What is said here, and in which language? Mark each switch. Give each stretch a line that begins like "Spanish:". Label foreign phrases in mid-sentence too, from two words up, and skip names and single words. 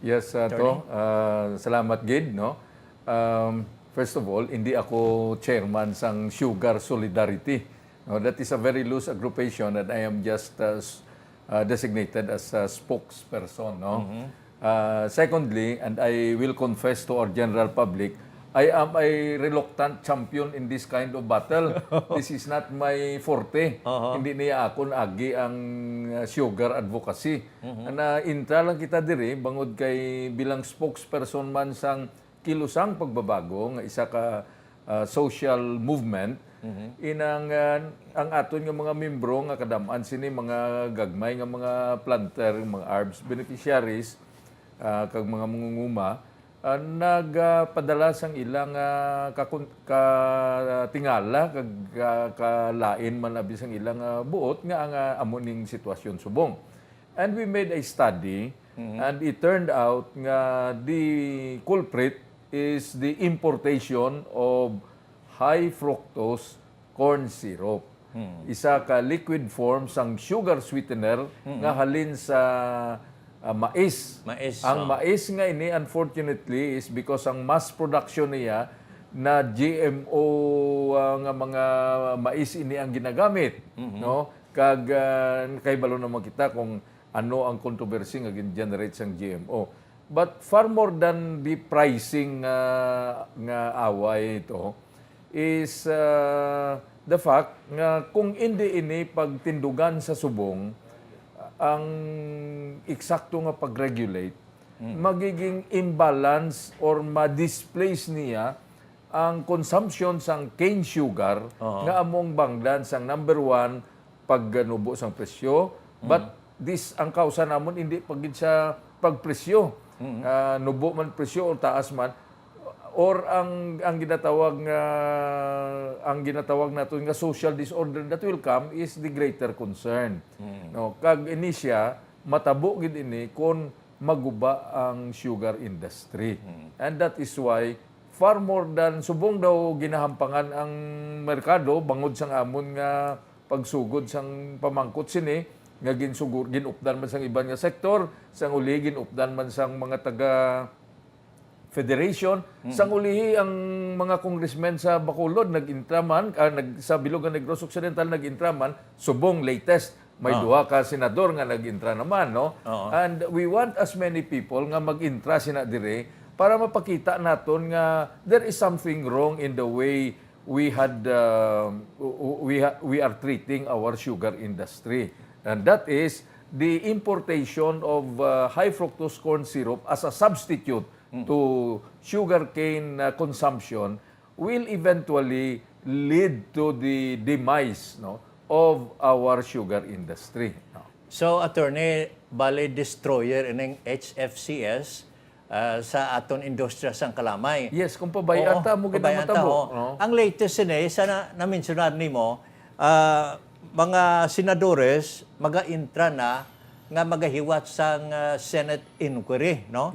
Hiligaynon: Yes, salamat gid, no?
English: First of all,
Hiligaynon: hindi ako chairman sang Sugar Solidarity.
English: No, that is a very loose aggregation that I am just designated as a spokesperson. No? Secondly, and I will confess to our general public, I am a reluctant champion in this kind of battle. This is not my forte.
Hiligaynon: Hindi niya akon agi ang
English: sugar advocacy.
Hiligaynon: Intra lang kita diri, bangod kay bilang spokesperson man sang Kilusang Pagbabago, nga isa ka
English: social movement,
Hiligaynon: inang ang aton nga mga membro nga kadamaan sini mga gagmay nga mga planter, mga
English: ARBS beneficiaries,
Hiligaynon: kag mga mangunguma, nagpadala sang ilang katingala kag kalain man abi sang ilang buot nga ang amuning sitwasyon subong.
English: And we made a study and it turned out nga the culprit is the importation of high fructose corn syrup.
Hiligaynon: Isa ka
English: liquid form
Hiligaynon: sang
English: sugar sweetener
Hiligaynon: nga halin sa mais. Mais, Ang mais nga ini
English: unfortunately is because
Hiligaynon: ang
English: mass production
Hiligaynon: niya na GMO nga mga mais ini ang ginagamit, no? Kag kay balo naman kita kung ano ang controversy nga gin-generate sang GMO.
English: But far more than the pricing
Hiligaynon: nga away ito
English: is the fact
Hiligaynon: nga kung hindi ini pagtindugan sa subong ang eksakto nga pag-regulate, magiging
English: imbalance or
Hiligaynon: ma-displace niya ang consumption sang
English: cane sugar
Hiligaynon: nga among bangdan sang
English: number one
Hiligaynon: pagganubo sang presyo.
English: But this
Hiligaynon: ang kausa namon hindi pagid sa pagpresyo. Nubo man presyo o taas man or ang ginatawag naton nga
English: social disorder that will come is the greater concern.
Hiligaynon: No, kag ini siya matabo gid ini kon maguba ang sugar industry.
English: And that is why far more than
Hiligaynon: subong daw ginahampangan ang merkado bangod sang amon nga pagsugod sang pamangkot sini nga ginupdan man sang iban nga sektor, sang uli ginupdan man sang mga taga federation, sang ulihi ang mga congressmen sa Bacolod nag-intraman, sa Bilog nga Negros Occidental nag-intraman, subong latest may duha ka senador nga nag-intra naman, no?
English: And we want as many people
Hiligaynon: nga mag-intra sina dire para mapakita naton nga
English: there is something wrong in the way we are treating our sugar industry. And that is the importation of high fructose corn syrup as a substitute to sugarcane consumption will eventually lead to the demise, no, of our sugar industry. No? So,
Hiligaynon: Attorney, bali destroyer ining HFCS sa aton industriya sang kalamay. Yes, kung pabayaan ta mo pabayaan ta, matabo. No? Ang latest ini sana na-mentionan nimo, mga senadores maga-intra na nga magahiwat sang
English: Senate inquiry,
Hiligaynon: no?